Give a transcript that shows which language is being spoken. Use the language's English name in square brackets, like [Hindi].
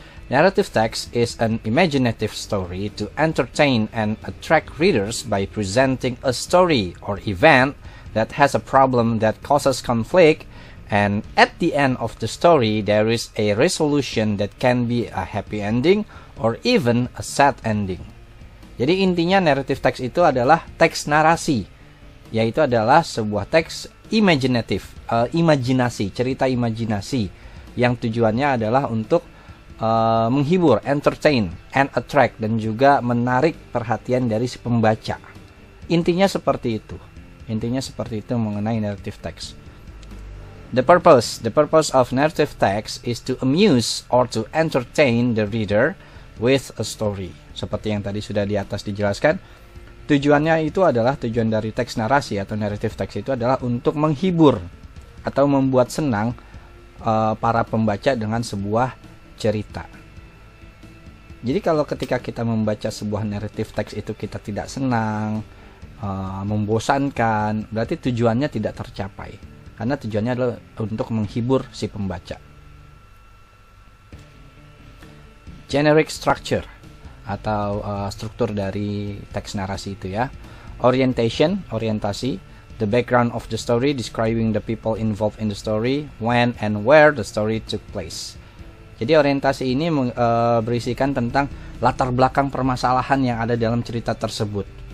[English] Narrative text is an imaginative story to entertain and attract readers by presenting a story or event that has a problem that causes conflict, and at the end of the story there is a resolution that can be a happy ending or even a sad ending. [Indonesian] Jadi intinya narrative text itu adalah teks narasi, yaitu adalah sebuah teks imaginatif, imajinasi, cerita imajinasi yang tujuannya adalah untuk menghibur, [English] entertain, and attract, [Indonesian] dan juga menarik perhatian dari si pembaca. Intinya seperti itu. Intinya seperti itu mengenai narrative text. [English] The purpose of narrative text is to amuse or to entertain the reader with a story. [Indonesian] Seperti yang tadi sudah di atas dijelaskan, tujuannya itu adalah, tujuan dari teks narasi atau narrative text itu adalah untuk menghibur atau membuat senang para pembaca dengan sebuah cerita. Jadi kalau ketika kita membaca sebuah narrative text itu kita tidak senang, membosankan, berarti tujuannya tidak tercapai. Karena tujuannya adalah untuk menghibur si pembaca. Generic structure atau struktur dari teks narasi itu ya. Orientation, orientasi. [English] The background of the story, describing the people involved in the story, when and where the story took place. [Indonesian] Jadi orientasi ini berisikan tentang latar belakang permasalahan yang ada dalam cerita tersebut.